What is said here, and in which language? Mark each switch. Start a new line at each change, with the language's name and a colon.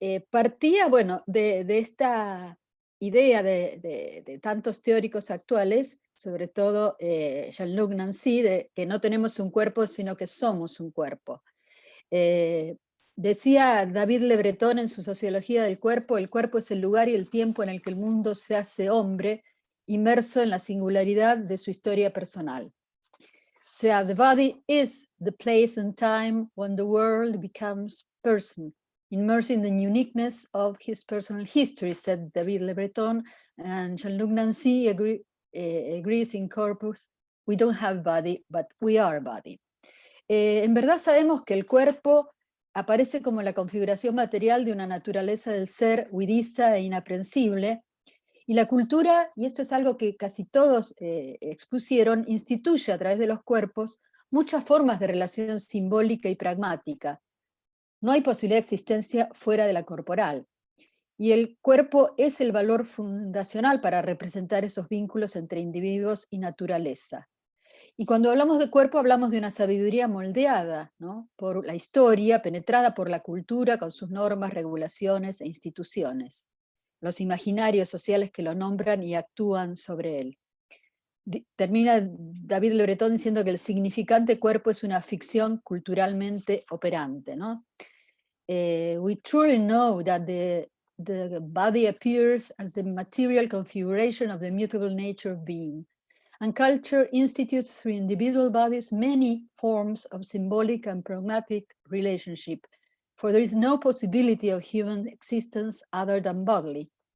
Spanish: partía, bueno, de esta idea de tantos teóricos actuales, sobre todo Jean-Luc Nancy, de que no tenemos un cuerpo, sino que somos un cuerpo. Decía David Le Breton en su Sociología del Cuerpo, el cuerpo es el lugar y el tiempo en el que el mundo se hace hombre, inmerso en la singularidad de su historia personal. O sea,
English: the body is the place and time when the world becomes person, immersed in the uniqueness of his personal history, said David Le Breton, and Jean-Luc Nancy agrees in corpus, we don't have body, but we are body.
Spanish: En verdad sabemos que el cuerpo aparece como la configuración material de una naturaleza del ser huidiza e inaprensible, y la cultura, y esto es algo que casi todos expusieron, instituye a través de los cuerpos muchas formas de relación simbólica y pragmática. No hay posibilidad de existencia fuera de la corporal. Y el cuerpo es el valor fundacional para representar esos vínculos entre individuos y naturaleza. Y cuando hablamos de cuerpo hablamos de una sabiduría moldeada, ¿no?, por la historia, penetrada por la cultura con sus normas, regulaciones e instituciones. Los imaginarios sociales que lo nombran y actúan sobre él. Termina David Le Breton diciendo que el significante cuerpo es una ficción culturalmente operante, ¿no?
English: We truly know that the body appears as the material configuration of the mutable nature of being, and culture institutes through individual bodies many forms of symbolic and pragmatic relationship, for there is no possibility of human existence other than bodily.